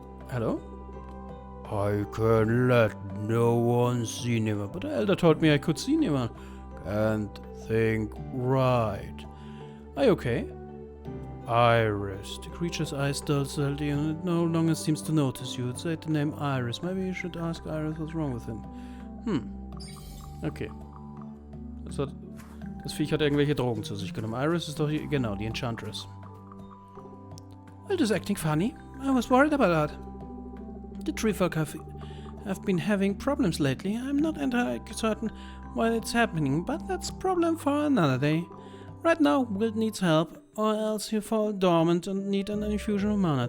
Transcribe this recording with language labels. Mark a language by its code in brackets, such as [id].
[en] Hello? I can let no one see Nivara, but the elder told me I could see Nivara. Can't think right. Are you okay? Iris. The creature's eyes dull slightly and it no longer seems to notice you. It said the name Iris. Maybe you should ask Iris what's wrong with him. Okay. [de] Das Viech hat irgendwelche Drogen zu sich genommen. Iris ist doch hier, genau, die Enchantress. [en] Well, just acting funny. I was worried about that. The tree folk have been having problems lately. I'm not entirely certain why it's happening, but that's a problem for another day. Right now, Wild needs help, or else you fall dormant and need an infusion of mana.